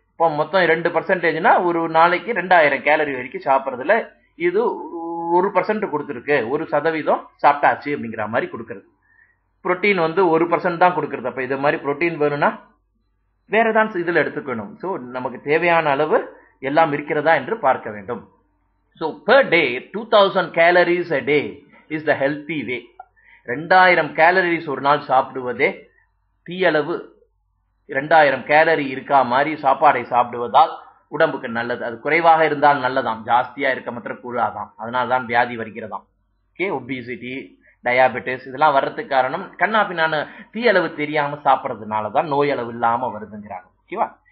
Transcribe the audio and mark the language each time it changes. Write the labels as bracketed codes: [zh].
[ta] இப்போ மொத்தம் 2%னா ஒரு நாளைக்கு 2000 கேலரி வரைக்கும் சாப்பிட்றதுல இது 1% கொடுத்துருக்கு, 1% சாப்பிட்டாச்சு அப்படிங்கிற மாதிரி கொடுக்கறது. புரோட்டீன் 1% தான் கொடுக்கறது. அப்ப இது மாதிரி புரோட்டீன் வேணும்னா வேறதான் இதுல எடுத்துக்கணும். ஸோ நமக்கு தேவையான அளவு எல்லாம் இருக்கிறதா என்று பார்க்க வேண்டும். [en] So per day 2000 calories a day is the healthy way. [ta] 2000 calories ஒரு நாள் சாப்பிடுவதே தீ அளவு. 2000 கேலரி இருக்கா மாதிரி சாப்பாடை சாப்பிடுவதால் உடம்புக்கு நல்லது. அது குறைவாக இருந்தால் நல்லதாம், ஜாஸ்தியா இருக்க மாத்திரம் கூடாதாம். அதனால்தான் வியாதி வருகிறதாம். ஓகே. ஒபிசிட்டி, டயாபெட்டிஸ் இதெல்லாம் வர்றதுக்கு காரணம் கண்ணாபின்னான தீ அளவு தெரியாம சாப்பிட்றதுனாலதான் நோய் அளவு இல்லாம வருதுங்கிறாங்க. ஓகேவா.